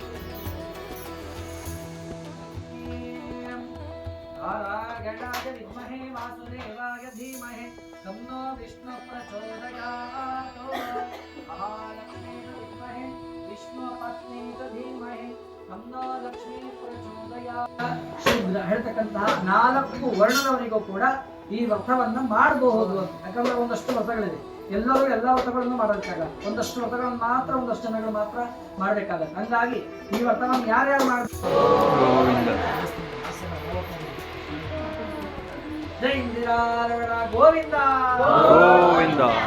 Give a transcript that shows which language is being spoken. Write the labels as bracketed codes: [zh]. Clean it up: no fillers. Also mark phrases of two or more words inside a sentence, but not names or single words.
[sa] नारायणाय विद्महे वासुदेवाय धीमहि तन्नो विष्णु प्रचोदयात् महालक्ष्मी विद्महे विष्णु पत्नी धीमहि तन्नो लक्ष्मी प्रचोदयात् [kn] ಶೂದ್ರ ಹೇಳ್ತಕ್ಕಂತಹ 4 ವರ್ಣದವರಿಗೂ ಕೂಡ ಈ ವ್ರತವನ್ನ ಮಾಡಬಹುದು. ಯಾಕಂದ್ರೆ ಒಂದಷ್ಟು ವ್ರತಗಳಿದೆ, ಎಲ್ಲರೂ ಎಲ್ಲ ವ್ರತಗಳನ್ನು ಮಾಡಬೇಕಾಗಲ್ಲ. ಒಂದಷ್ಟು ವ್ರತಗಳನ್ನು ಮಾತ್ರ ಒಂದಷ್ಟು ಜನಗಳು ಮಾತ್ರ ಮಾಡಬೇಕಾಗಲ್ಲ. ಹಂಗಾಗಿ ಈ ವ್ರತವನ್ನು ಯಾರ್ಯಾರು ಮಾಡಬೇಕು? ಜೈ ಇಂದಿರಾರಮಣ ಗೋವಿಂದ ಗೋವಿಂದ.